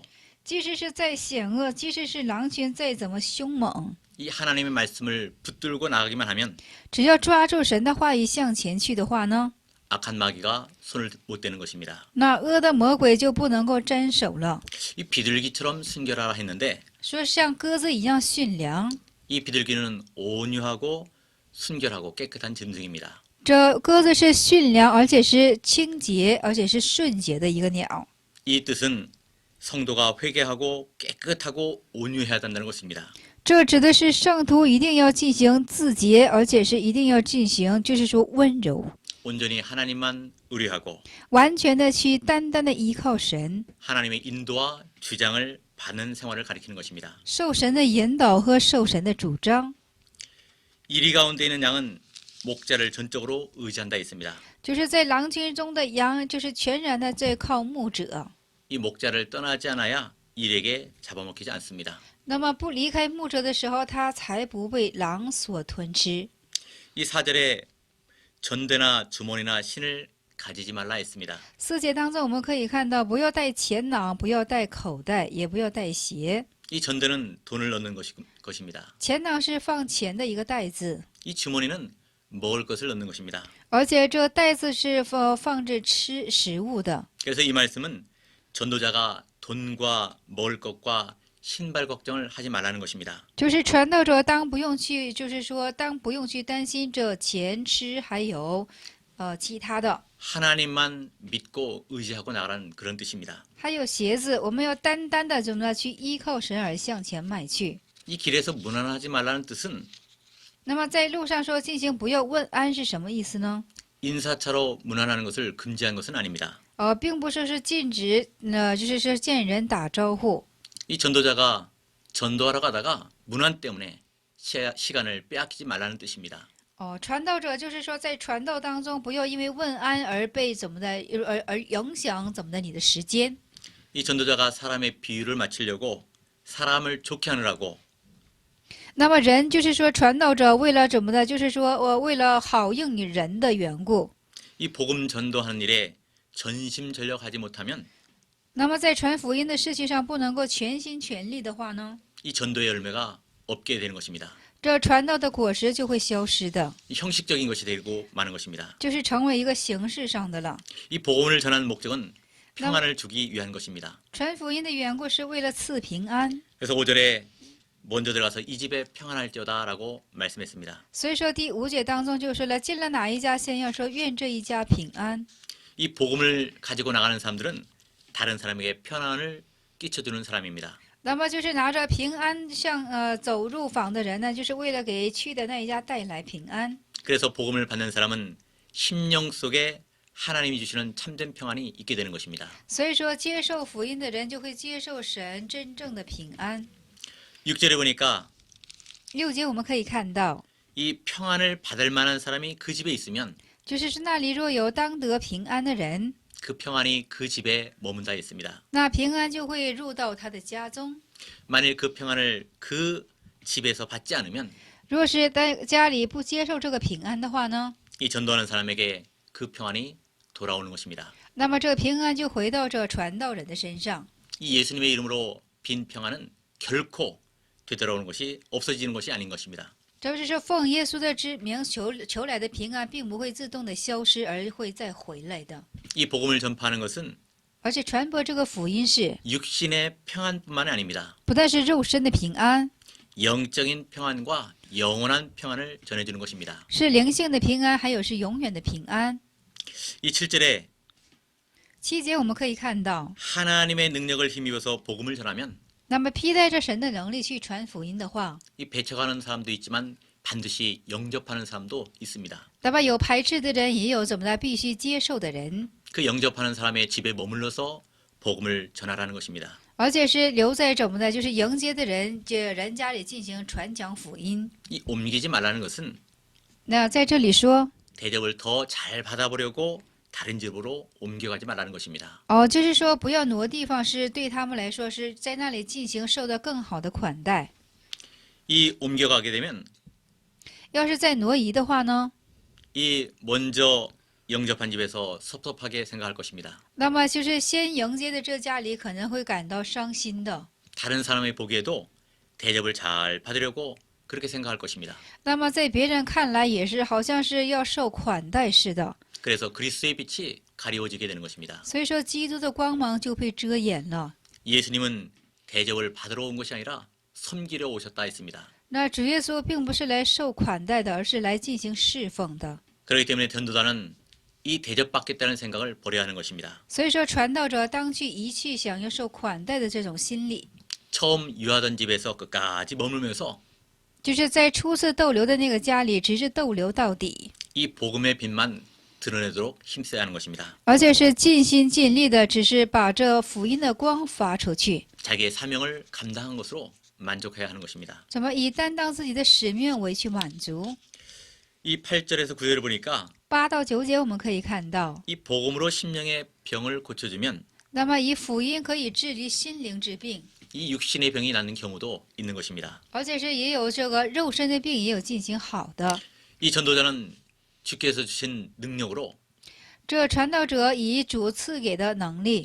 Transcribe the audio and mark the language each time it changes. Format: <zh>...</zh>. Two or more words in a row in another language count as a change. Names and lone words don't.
<zh>即使是再险恶，即使是狼群再怎么凶猛，</zh> <ko>이 하나님의 말씀을 붙들고 나가기만 하면</ko> <zh>只要抓住神的话语向前去的话呢，</zh> <ko>악한 마귀가 손을 못 대는 것입니다.</ko> <zh>那恶的魔鬼就不能够沾手了。</zh> <ko>이 비둘기처럼 순결하라 했는데</ko> <zh>说像鸽子一样驯良，</zh> <ko>이 비둘기는 온유하고 순결하고 깨끗한 짐승입니다.</ko> <zh>这鸽子是驯良，而且是清洁，而且是顺洁的一个鸟。</zh> <ko>이 뜻은 성도가 회개하고 깨끗하고 온유해야 한다는 것입니다.</ko> <zh>这指的是圣徒一定要进行自洁，而且是一定要进行，就是说温柔，</zh> <ko>온전히 하나님만 의뢰하고</ko> <zh>完全的去单单的依靠神，</zh> <ko>하나님의 인도와 주장을 받는 생활을 가리키는 것입니다.</ko> <zh>受神的引导和受神的主张。</zh> <ko>이리 가운데 있는 양은 목자를 전적으로 의지한다 했습니다.</ko> <zh>就是在狼群中的羊，就是全然的在靠牧者。</zh> <ko>이 목자를 떠나지 않아야 일에게 잡아먹히지 않습니다.</ko> <zh>那么不离开牧者的时候，它才不被狼所吞吃。</zh> <ko>이 4절에 전대나 주머니나 신을 가지지 말라 했습니다.</ko> <zh>4 节当中，我们可以看到，不要带钱囊，不要带口袋，也不要带鞋。</zh> <ko>이 전대는 돈을 넣는 것입니다.</ko> <zh>钱囊是放钱的一个袋子，</zh> <ko>이 주머니는 먹을 것을 넣는 것입니다.</ko> <zh>而且这袋子是放着吃食物的。</zh> <ko>그래서 이 말씀은 전도자가 돈과 먹을 것과 신발 걱정을 하지 말라는 것입니다.</ko> <zh>就是传道者当不用去，就是说当不用去担心这钱吃，还有其他的，</zh> <ko>하나님만 믿고 의지하고 나가라는 그런 뜻입니다.</ko> <zh>还有鞋子，我们要单单的怎么去依靠神而向前迈去。</zh> <ko>이 길에서 무난하지 말라는 뜻은</ko> <zh>那么在路上说进行不要问安是什么意思呢？</zh> <ko>인사차로 무난하는 것을 금지한 것은 아닙니다.</ko> <zh>并不说是禁止，就是说见人打招呼。</zh> <ko>이 전도자가 전도하러 가다가 문안 때문에 시간을 빼앗기지 말라는 뜻입니다.</ko> <zh>传道者就是说在传道当中，不要因为问安而被怎么的，而影响怎么的你的时间。</zh> <ko>이 전도자가 사람의 비유를 맞추려고 사람을 좋게 하느라고</ko> <zh>那么人就是说传道者为了怎么的，就是说为了好应人的缘故。</zh> <ko>이 복음 전도하는 일에 전심전력하지 못하면</ko> <zh>那么在传福音的事情上不能够全心全力的话呢，</zh> <ko>이 전도의 열매가 없게 되는 것입니다.</ko> <zh>这传道的果实就会消失的，</zh> <ko>이 형식적인 것이 되고 마는 것입니다.</ko> <zh>就是成为一个形式上的了。</zh> <ko>이 복음을 전하는 목적은 평안을 주기 위한 것입니다.</ko> <zh>传福音的缘故是为了赐平安，</zh> <ko>그래서 5절에 먼저 들어가서 이 집에 평안할지어다라고 말씀했습니다.</ko> <zh>所以说第五节当中就说了，进了哪一家先要说愿这一家平安。</zh> <ko>이 복음을 가지고 나가는 사람들은 다른 사람에게 평안을 끼쳐주는 사람입니다.</ko> <zh>那么就是拿着平安走入访的人呢，就是为了给去的那一家带来平安。</zh> <ko>그래서 복음을 받는 사람은 심령 속에 하나님이 주시는 참된 평안이 있게 되는 것입니다.</ko> <zh>所以说接受福音的人就会接受神真正的平安。</zh> <ko>6절에 보니까</ko> <zh>六节我们可以看到，</zh> <ko>이 평안을 받을 만한 사람이 그 집에 있으면</ko> <zh>就是那里若有当得平安的人，</zh> <ko>그 평안이 그 집에 머문다 했습니다.</ko> <zh>那平安就会入到他的家中。</zh> <ko>만일 그 평안을 그 집에서 받지 않으면</ko> <zh>若是在家里不接受这个平安的话呢，</zh> <ko>이 전도하는 사람에게 그 평안이 돌아오는 것입니다.</ko> <zh>那么这个平安就回到这传道人的身上。</zh> <ko>이 예수님의 이름으로 빈 평안은 결코 되돌아오는 것이 없어지는 것이 아닌 것입니다.</ko> <zh>这就是说，奉耶稣的之名求来的平安，并不会自动的消失，而会再回来的。</zh> <ko>이 복음을 전파하는 것은</ko> <zh>而且传播这个福音是</zh> <ko>육신의 평안뿐만 아닙니다.</ko> <zh>不但是肉身的平安，</zh> <ko>영적인 평안과 영원한 평안을 전해주는 것입니다.</ko> <zh>是灵性的平安，还有是永远的平安。</zh> <ko>이 7절에</ko> <zh>七节我们可以看到，</zh> <ko>하나님의 능력을 힘입어서 복음을 전하면</ko> <zh>那么披戴着神的能力去传福音的话，</zh> <ko>이 배척하는 사람도 있지만 반드시 영접하는 사람도 있습니다.</ko> <zh>那么有排斥的人，也有怎么的必须接受的人，</zh> <ko>그 영접하는 사람의 집에 머물러서 복음을 전하라는 것입니다.</ko> <zh>而且是留在怎么的，就是迎接的人，这人家里进行传讲福音。</zh> <ko>이 옮기지 말라는 것은</ko> <zh>那在这里说，</zh> <ko>대접을 더 잘 받아보려고 다른 집으로 옮겨가지 말라는 것입니다.</ko> <zh>就是说不要挪地方，是对他们来说是在那里进行受到更好的款待。</zh> <ko>이 옮겨가게 되면</ko> <zh>要是再挪移的话呢，</zh> <ko>이 먼저 영접한 집에서 섭섭하게 생각할 것입니다.</ko> <zh>那么就是先迎接的这家里可能会感到伤心的。</zh> <ko>다른 사람이 보기에도 대접을 잘 받으려고 그렇게 생각할 것입니다.</ko> <zh>那么在别人看来也是好像是要受款待似的，</zh> <ko>그래서 그리스도의 빛이 가리워지게 되는 것입니다.</ko> <zh>所以说基督的光芒就被遮掩了。</zh> <ko>예수님은 대접을 받으러 온 것이 아니라 섬기려 오셨다 했습니다.</ko> <zh>那主耶稣并不是来受款待的，而是来进行侍奉的。</zh> <ko>그렇기 때문에 전도자는 이 대접받겠다는 생각을 버려야 하는 것입니다.</ko> <zh>所以说传道者当去遗弃想要受款待的这种心理，</zh> <ko>처음 유하던 집에서 끝까지 머물면서</ko> <zh>就是在初次逗留的那个家里，直至逗留到底，</zh> <ko>이 복음의 빛만 드러내도록 힘써야 하는 것입니다.</ko> <zh>而且是尽心尽力的，只是把这福音的光发出去，</zh> <ko>자기의 사명을 감당한 것으로 만족해야 하는 것입니다.</ko> <zh>怎么以担当自己的使命为去满足。</zh> <ko>이 8절에서 9절을 보니까</ko> <zh>8 到9节我们可以看到，</zh> <ko>이 복음으로 심령의 병을 고쳐주면</ko> <zh>那么以福音可以治理心灵之病，</zh> <ko>이 육신의 병이 낫는 경우도 있는 것입니다.</ko> <zh>而且是也有这个肉身的病也有进行好的。</zh> <ko>이 전도자는 주께서 주신 능력으로</ko> <zh>这传道者以主赐给的能力，</zh>